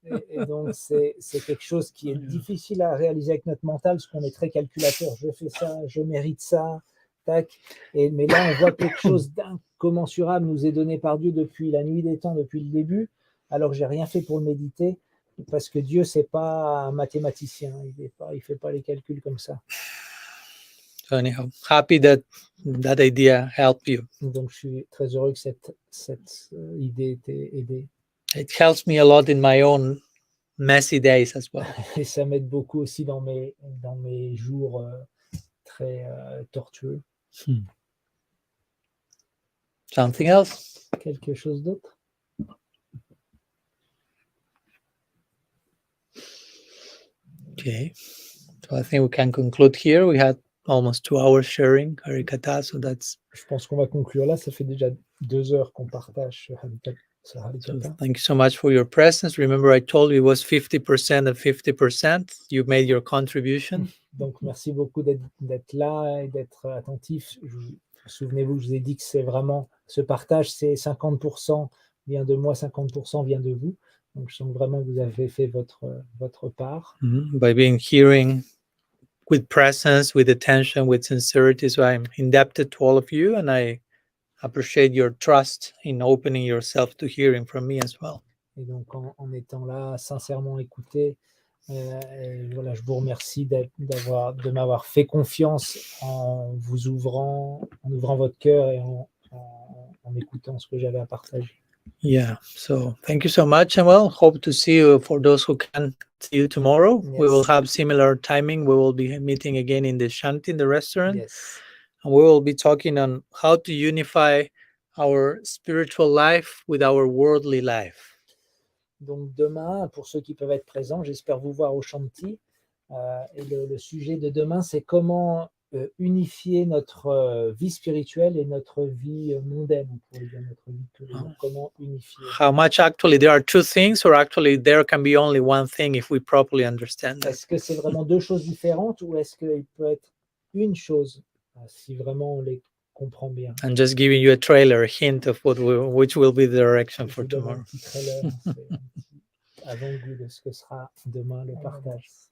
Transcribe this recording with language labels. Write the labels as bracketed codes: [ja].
[fr] Et donc, c'est quelque chose qui est difficile à réaliser avec notre mental parce qu'on est très calculateur. Je fais ça, je mérite ça, tac. Mais là, on voit quelque chose d'incommensurable nous est donné par Dieu depuis la nuit des temps, depuis le début, alors que j'ai rien fait pour le méditer, parce que Dieu, c'est pas un mathématicien. Il fait pas les calculs comme ça. [en] So anyhow, happy that idea helped you. [fr] Donc, je suis très heureux que cette idée t'ait aidé. [en] It helps me a lot in my own messy days as well. [fr] Et ça m'aide beaucoup aussi dans mes jours très tortueux. [en] Something else? [fr] Quelque chose d'autre? [en] Okay. So I think we can conclude here. We had almost 2 hours sharing Harikatha, so that's... [fr] Je pense qu'on va conclure là. Ça fait déjà 2 heures qu'on partage ce Harikatha. [en] So thank you so much for your presence. Remember, I told you it was 50% and 50%. You made your contribution. [fr] Donc, merci beaucoup d'être là et d'être attentif. Souvenez-vous, je vous ai dit que c'est vraiment ce partage, c'est 50% vient de moi, 50% vient de vous. Donc, je sens vraiment que vous avez fait votre part. [en] By being hearing with presence, with attention, with sincerity. So I'm indebted to all of you, and I appreciate your trust in opening yourself to hearing from me as well. [fr] Et donc, en étant là, sincèrement écouté, et voilà, je vous remercie de m'avoir fait confiance en ouvrant votre cœur et en écoutant ce que j'avais à partager. [en] Yeah, so thank you so much, and well, hope to see you. For those who can't see you tomorrow, Yes. We will have similar timing. We will be meeting again in the Shanti, in the restaurant. Yes. And we will be talking on how to unify our spiritual life with our worldly life. [fr] Donc demain, pour ceux qui peuvent être présents, j'espère vous voir au Shanti. Et le sujet de demain, c'est comment unifier notre vie spirituelle et notre vie mondaine, on pourrait dire notre vie de tous les jours. Comment unifier. [en] How much actually there are 2 things, or actually there can be only one thing if we properly understand that. [fr] Est-ce que c'est vraiment 2 choses différentes ou est-ce qu'il peut être une chose si vraiment on les comprend bien? [en] And just giving you a trailer, a hint of which will be the direction for tomorrow. [fr] Un petit trailer, c'est un petit avant-goût de ce que sera demain le partage.